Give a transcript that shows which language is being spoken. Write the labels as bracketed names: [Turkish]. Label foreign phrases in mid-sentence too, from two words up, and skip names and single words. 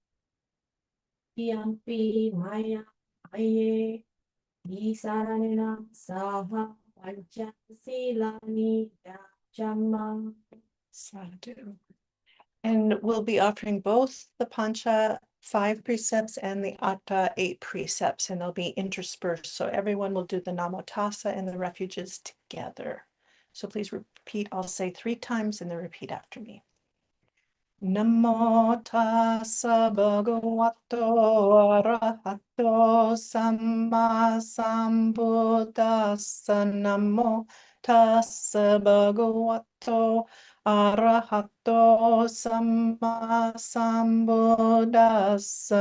[Pali] Dutiyampi mayam aye disaranina saha pancha silani yajama. Sadhu. [English] And we'll be offering both the Pancha 5 precepts and the Atta 8 precepts, and they'll be interspersed. So everyone will do the Namo Tassa and the refuges together. So please repeat. I'll say 3 times and then repeat after me. [Pali] Namo tassa bhagavato arahato samma sambuddhassa. Namo tassa bhagavato arahato samma sambuddhassa.